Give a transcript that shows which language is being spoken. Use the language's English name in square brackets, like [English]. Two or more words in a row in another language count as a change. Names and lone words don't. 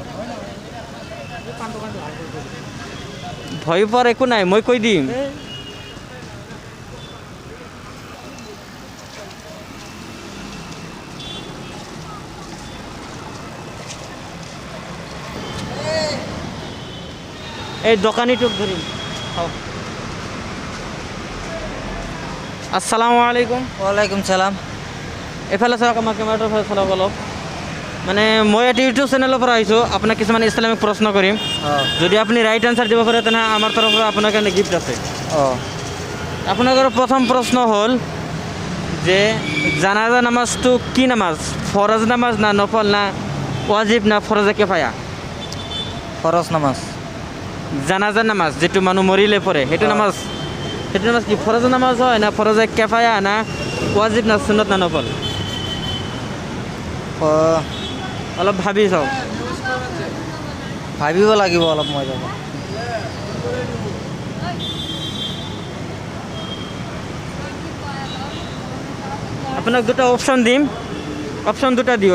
[Assamese] ভয় পোৱাৰ একো নাই, মই কৈ দিম। এই দোকানীটোক ধৰিম। [Arabic] السلام عليكم. وعليكم السلام. [Assamese] এইফালে চাওক, আমাৰ কেমেৰাটোৰ ফালে চাওক অলপ। মানে মই এটা ইউটিউব চেনেলৰ পৰা আহিছোঁ, আপোনাক কিছুমান ইছলামিক প্ৰশ্ন কৰিম। যদি আপুনি [English] right answer [Assamese] দিব পাৰে তেনেহ'লে আমাৰ তৰফৰ পৰা আপোনাৰ কাৰণে গিফ্ট আছে। আপোনালোকৰ প্ৰথম প্ৰশ্ন হ'ল যে জানাজা নামাজটো কি নামাজ? ফৰজ নামাজ না নফল না ৱাজিব না ফৰজে কিফায়া? ফরজ নামাজ। জানাজা নামাজ যিটো মানুহ মৰিলে পঢ়ে সেইটো নামাজ কি ফৰজ নামাজ হয় না ফৰজে কিফায়া না ৱাজিব না সুন্নত না নফল? অলপ ভাবি চাওক। ভাবিব লাগিব অলপ মই যাব। আপোনাক দুটা অপশ্যন দিম, অপশ্যন দুটা দিওঁ।